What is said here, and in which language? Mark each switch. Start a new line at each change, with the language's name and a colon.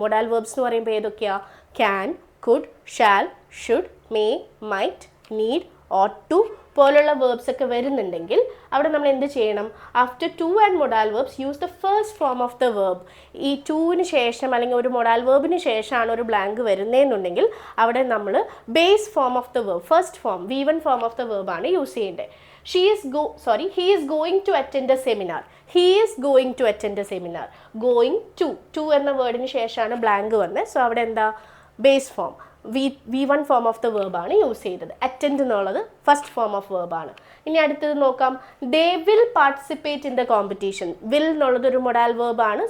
Malayalam: Modal verbs എന്ന് പറയുമ്പോൾ ഏതൊക്കെയാണ്? Can, could, shall, should, may, might, need, ought to പോലുള്ള വേർബ്സ് ഒക്കെ വരുന്നുണ്ടെങ്കിൽ അവിടെ നമ്മൾ എന്ത് ചെയ്യണം?
English: After to and modal verbs use the first form of the verb.
Malayalam: ഈ ടൂവിന് ശേഷം അല്ലെങ്കിൽ ഒരു മൊഡാൽ വേർബിന് ശേഷമാണ് ഒരു ബ്ലാങ്ക് വരുന്നതെന്നുണ്ടെങ്കിൽ അവിടെ നമ്മൾ base form of the verb, first form, V1 form of the വേർബാണ് use ചെയ്യേണ്ടത്.
English: he is going to attend a seminar. He is going to attend a seminar.
Malayalam: Going to എന്ന വേർഡിന് ശേഷമാണ് ബ്ലാങ്ക് വന്നത്. So അവിടെ എന്താ? Base form, V1 form of the വേർബാണ് use ചെയ്തത്. Attend എന്നുള്ളത് first form of വേർബാണ്. ഇനി അടുത്തത് നോക്കാം.
English: They will participate in the competition.
Malayalam: Will എന്നുള്ളത് ഒരു മൊഡാൽ വേർബാണ്.